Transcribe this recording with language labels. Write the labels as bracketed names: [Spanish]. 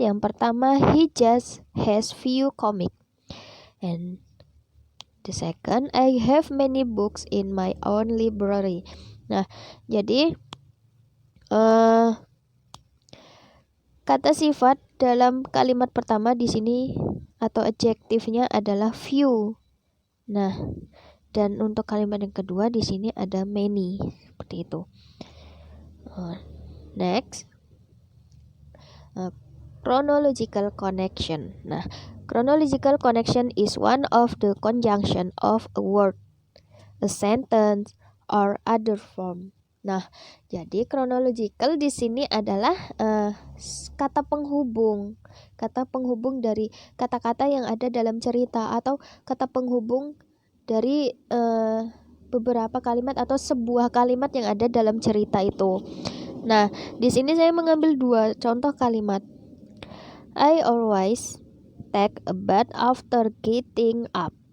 [English] Yang pertama, he just has few comic. And the second, I have many books in my own library. [Indonesian] Nah, jadi kata sifat dalam kalimat pertama di sini atau adjektifnya adalah few. Nah, dan untuk kalimat yang kedua di sini ada many, seperti itu. [English] Next, chronological connection. Nah, chronological connection is one of the conjunction of a word, a sentence, or other form. [Indonesian] Nah, jadi chronological di sini adalah kata penghubung dari kata-kata yang ada dalam cerita atau kata penghubung dari beberapa kalimat atau sebuah kalimat yang ada dalam cerita itu. Nah, di sini saya mengambil dua contoh kalimat. [English] I always take a bath after getting up.